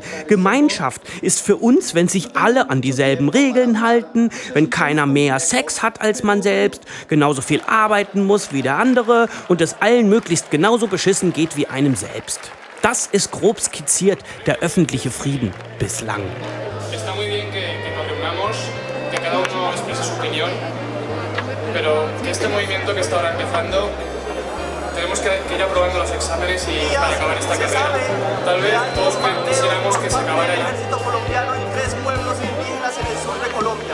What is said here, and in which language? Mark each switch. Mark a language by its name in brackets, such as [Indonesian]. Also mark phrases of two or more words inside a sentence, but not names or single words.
[German] Gemeinschaft ist für uns, wenn sich alle an dieselben Regeln halten, wenn keiner mehr Sex hat als man selbst, genauso viel arbeiten muss wie der andere und es allen möglichst genauso beschissen geht wie einem selbst. Das ist grob skizziert der öffentliche Frieden bislang. [Spanish] Está muy bien que nos reunamos, que cada uno exprese su opinión. Pero que este movimiento que está ahora empezando, tenemos que ir aprobando los exámenes y para acabar esta carrera. Tal vez todos quisiéramos que se acabara ya. Ejército colombiano y 3 pueblos indígenas en el sur de Colombia.